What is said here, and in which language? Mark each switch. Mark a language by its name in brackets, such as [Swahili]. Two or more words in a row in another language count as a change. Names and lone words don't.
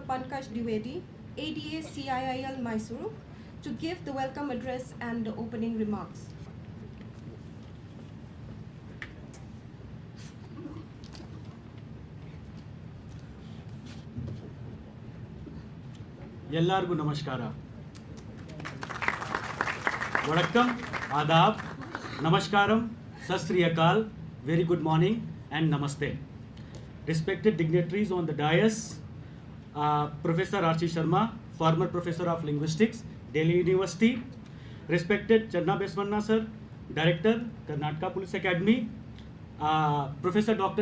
[English] Pankaj Dwivedi, ADA CIIL Mysuru, to give the welcome address and the opening remarks. [Kannada] ಎಲ್ಲರಿಗೂ ನಮಸ್ಕಾರ. [Tamil] ವಣಕ್ಕಂ, ಆದಾಬ್, [English] ನಮಸ್ಕಾram, [Punjabi] ਸਤ ਸ੍ਰੀ ਅਕਾਲ, [English] very good morning and namaste. Respected dignitaries on the dais, Professor R.C. Sharma, former Professor of Linguistics, Delhi University, respected Chennabasavanna Sir, Director, Karnataka Police Academy, Professor Dr.